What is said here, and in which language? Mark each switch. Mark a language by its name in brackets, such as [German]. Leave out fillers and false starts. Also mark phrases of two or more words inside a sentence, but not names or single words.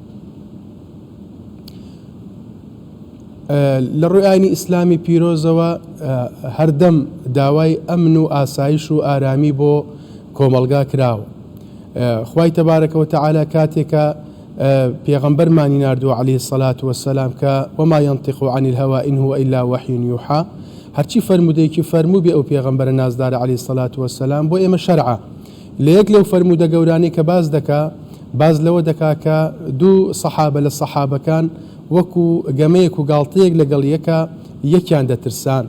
[Central Kurdish] لە ڕووی ئاینی ئیسلامی پیرۆزەوە هەردەم داوای ئەمن و ئاسایش و ئارامی بۆ کۆمەلگا کراوە. خوای تەبارەکە و تەعالا کاتێکە پێغەمبەرمانی ناردووە [Arabic] عەلەیهی السەلات وەسسەلام [Central Kurdish] کە [Arabic] وما ينطق عن الهوى إن هو إلا وحي يوحى [Central Kurdish] هەرچی فەرمودەیەکی فەرموو بێ ئەو پێغەمبەرە نازدارە [Arabic] عەلەیهی السەلات وەسسەلام [Central Kurdish] بۆ ئێمە شەرعە. لە یەک لەو فەرمودە گەورانەی کە باز لەوە دەکا کە دوو سەحابە لە سەحابەکان وەکو گەمەیەک و گاڵتەیەک لەگەڵ یەکیان دەترسان.